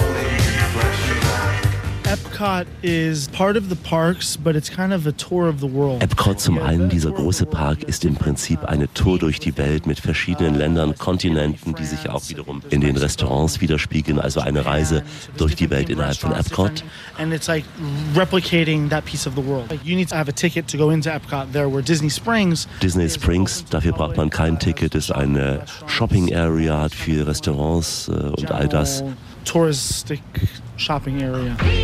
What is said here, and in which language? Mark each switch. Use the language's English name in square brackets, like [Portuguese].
[English] Epcot is part of the parks, but it's kind of a tour of the world. [German] Epcot, zum einen dieser große Park, ist im Prinzip eine Tour durch die Welt mit verschiedenen Ländern, Kontinenten, die sich auch wiederum in den Restaurants widerspiegeln. Also eine Reise durch die Welt innerhalb von Epcot. [English] And it's like replicating that piece of the world. You need to have a ticket to go into Epcot. There were Disney Springs. [German] Disney Springs, dafür braucht man kein Ticket. Ist eine Shopping Area, hat viele Restaurants und all das. [English] Touristic shopping area.